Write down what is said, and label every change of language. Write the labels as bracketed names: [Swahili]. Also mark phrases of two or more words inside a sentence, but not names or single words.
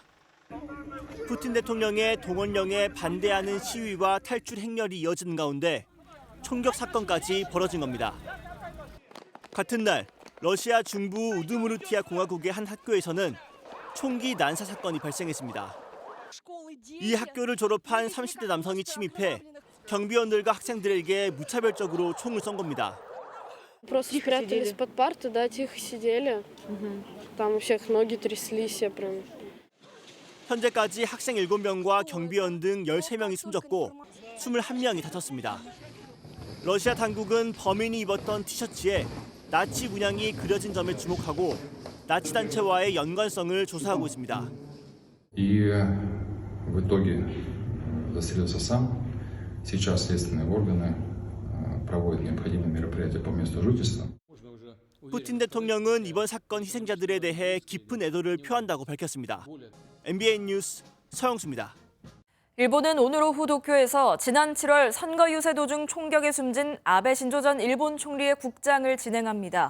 [Korean] 푸틴 대통령의 동원령에 반대하는 시위와 탈출 행렬이 이어지는 가운데 총격 사건까지 벌어진 겁니다. 같은 날 러시아 중부 우드무르티아 공화국의 한 학교에서는 총기 난사 사건이 발생했습니다. 이 학교를 졸업한 30대 남성이 침입해 경비원들과 학생들에게 무차별적으로 총을 쏜 겁니다. [Russian] Просто спрятались под парты, да, тихо сидели. Там у всех ноги тряслись, я прям. [Korean] 현재까지 학생 7명과 경비원 등 13명이 숨졌고 21명이 다쳤습니다. 러시아 당국은 범인이 입었던 티셔츠에 나치 문양이 그려진 점에 주목하고 나치 단체와의 연관성을 조사하고 있습니다. [Russian] И в итоге удостоверился сам. Сейчас следственные органы проводят необходимые мероприятия по месту жительства. [Korean] 푸틴 대통령은 이번 사건 희생자들에 대해 깊은 애도를 표한다고 밝혔습니다. MBN 뉴스 서영수입니다. 일본은 오늘 오후 도쿄에서 지난 7월 선거 유세 도중 총격에 숨진 아베 신조 전 일본 총리의 국장을 진행합니다.